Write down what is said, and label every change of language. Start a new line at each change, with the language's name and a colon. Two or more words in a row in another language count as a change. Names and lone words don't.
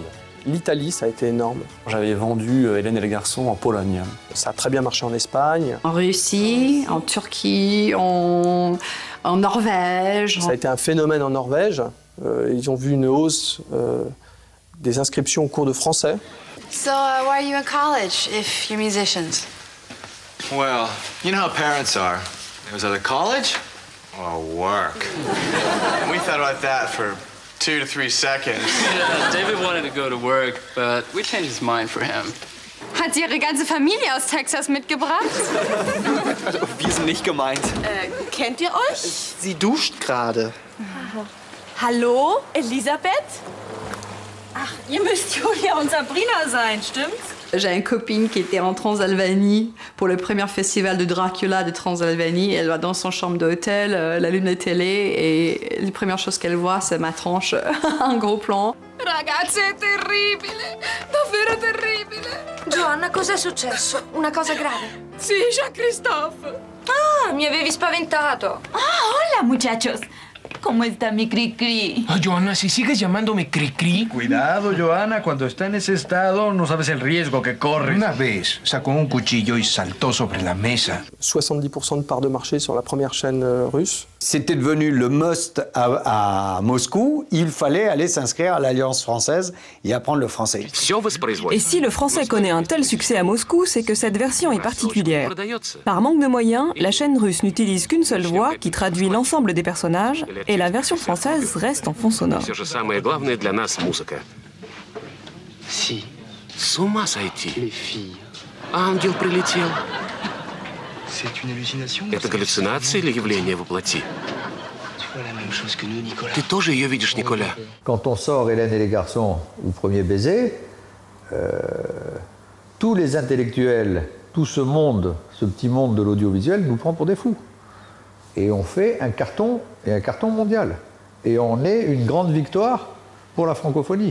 French: L'Italie, ça a été énorme. J'avais vendu Hélène et les garçons en Pologne. Ça a très bien marché en Espagne. En Russie, en Turquie, en Norvège. Ça a été un phénomène en Norvège. Ils ont vu une hausse des inscriptions au cours de français.
English: So, why are you in college if you're musicians? Well, you know how parents are. It was either college or work. And we thought about that for 2 to 3 seconds. Yeah, David wanted to go to work, but we changed his mind for him.
German: Hat sie ihre ganze Familie aus Texas mitgebracht? Wir sind nicht gemeint. Kennt ihr euch? Sie duscht gerade. Hallo, Elisabeth? Ach, ihr müsst Julia und Sabrina sein, stimmt's?
French: J'ai une copine qui était en Transalbanie pour le premier festival de Dracula de Transalbanie. Elle va dans son chambre d'hôtel, elle allume la télé et la première chose qu'elle voit, c'est ma tranche, un gros plan.
Italian: Ragazzi, è terribile, davvero terribile. Joanna, cos'è successo? Una cosa grave? Sì, Jean-Christophe. Ah, mi avevi spaventato.
Spanish: Hola, muchachos. ¿Cómo está mi cri-cri? Oh, Johanna, si sigues llamándome cri-cri... Cuidado, Johanna, cuando está en ese estado no sabes el riesgo que corres. Una vez sacó un cuchillo y saltó sobre la mesa.
French: 70% de part de marché sur la première chaîne russe. C'était devenu le must à Moscou. Il fallait aller s'inscrire à l'Alliance française et apprendre le français. Et si le français connaît un tel succès à Moscou, c'est que cette version est particulière. Par manque de moyens, la chaîne russe n'utilise qu'une seule voix qui traduit l'ensemble des personnages et la version française reste en fond sonore. Si.
Russian: С ума сойти.
French: Les filles.
Russian: Ангел прилетел.
French: C'est une hallucination?
Russian: Это галлюцинация или явление воплоти? Ты тоже ее видишь, Николя?
French: Quand on sort Hélène et les garçons ou Premier baiser, tous les intellectuels, tout ce monde, ce petit monde de l'audiovisuel nous prend pour des fous. Et on fait un carton, et un carton mondial. Et on est une grande victoire pour la francophonie.